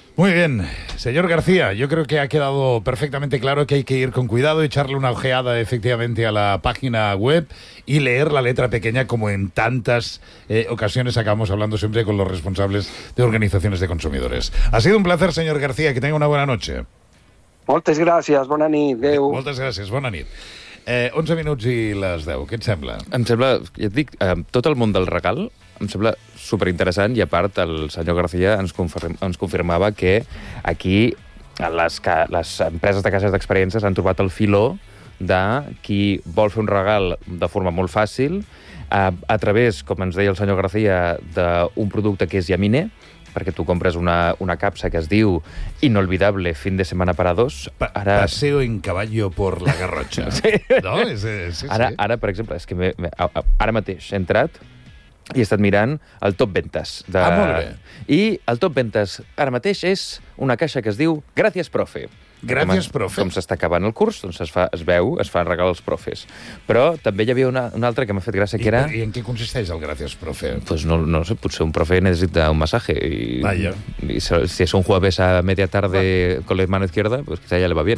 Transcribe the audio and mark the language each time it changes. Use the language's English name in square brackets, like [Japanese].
[Spanish] Muy bien, señor García, yo creo que ha quedado perfectamente claro que hay que ir con cuidado, echarle una ojeada efectivamente a la página web y leer la letra pequeña, como en tantas ocasiones acabamos hablando siempre con los responsables de organizaciones de consumidores. Ha sido un placer, señor García, que tenga una buena noche. [Catalan] Moltes gràcies, bona nit, adeu. Moltes gràcies, bona nit. 11 minuts i les 10. Què et sembla? Em sembla, ja et dic, tot el món del regal em sembla superinteressant, i a part el senyor García ens confirmava que aquí les empreses de cases d'experiències han trobat el filó de qui vol fer un regal de forma molt fàcil a través, com ens deia el senyor García, d'un producte que és Yamine, perquè tu compres una capsa que es diu [Spanish] Inolvidable fin de semana para dos. [Catalan] Ara... [Spanish] Paseo en caballo por la Garrotxa. [Catalan] Sí. No? Sí, ara, per exemple, és que ara mateix he entrat i he estat mirant el top ventes. Molt bé. I el top ventes ara mateix és una caixa que es diu Gràcies, profe. Gràcies, profe. Com s'està acabant el curs, doncs es fan regal als profes. Però també hi havia una altra que m'ha fet gràcia, que era... I en què consisteix el Gràcies, profe? Doncs pues no sé, potser un profe necessita un massatge. Vaja. [Spanish] I si és un jueves a media tarde con la mano izquierda, pues quizá ya le va bien.